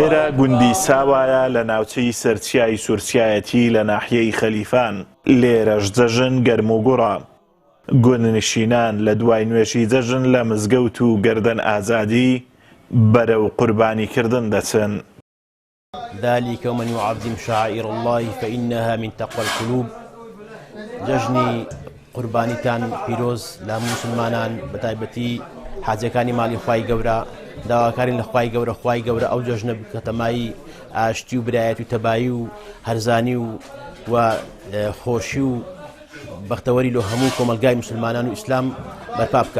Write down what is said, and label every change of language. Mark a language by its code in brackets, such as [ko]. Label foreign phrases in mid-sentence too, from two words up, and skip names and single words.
[ckb] گوندی ساوایە لە ناوچەی سەرچیای سوورسیایەتی لە ناحیەی خەلیفان. لێرەش جەژن گەرم و گوڕە. گوندنشینان لە دوای نوێژی جەژن لە مزگەوت و گەردەن ئازادی بەرەو قوربانیکردن دەچن. [ar] ذلك ومن يعظم شعائر الله فإنها من تقوى القلوب. [ckb] جەژنی قوربانیتان پیرۆز لە موسڵمانان بەتایبەتی حاجەکانی ماڵی خوای گەورە داواکارین لە خوای گەورە خوای گەورە ئەو جەژنە بکەتەمایی ئاشتی و برایەتی و تەبایی و هەرزانی و خۆشی و بەختەوەری لە هەموو کۆمەلگای موسڵمانان و ئیسلام بەرپا بکات.